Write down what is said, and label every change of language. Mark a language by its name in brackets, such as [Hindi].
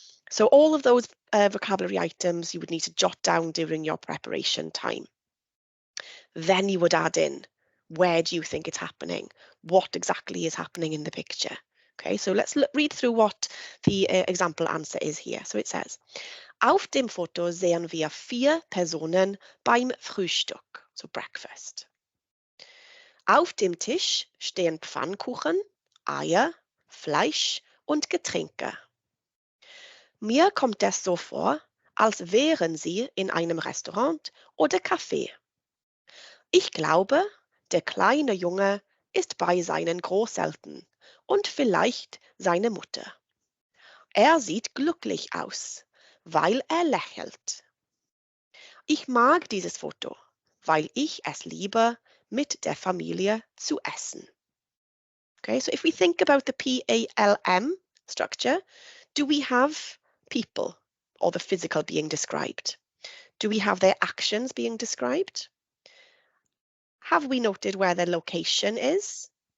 [English] So all of those vocabulary items you would need to jot down during your preparation time. Then you would add in, where do you think it's happening? What exactly is happening in the picture? Okay, so let's read through what the example answer is here. So it says, [German] auf dem Foto sehen wir 4 Personen beim Frühstück, [English] so breakfast. [German] Auf dem Tisch stehen Pfannkuchen, Eier, Fleisch und Getränke. Mir kommt es so vor, als wären Sie in einem Restaurant oder Café. Ich glaube, der kleine Junge ist bei seinen Großeltern und vielleicht seine Mutter. Er sieht glücklich aus, weil er lächelt. Ich mag dieses Foto, weil ich es liebe, mit der Familie zu essen. [English] Okay, so if we think about the PALM structure, do we have people or the physical being described? Do we have their actions being described? Have we noted where their location is?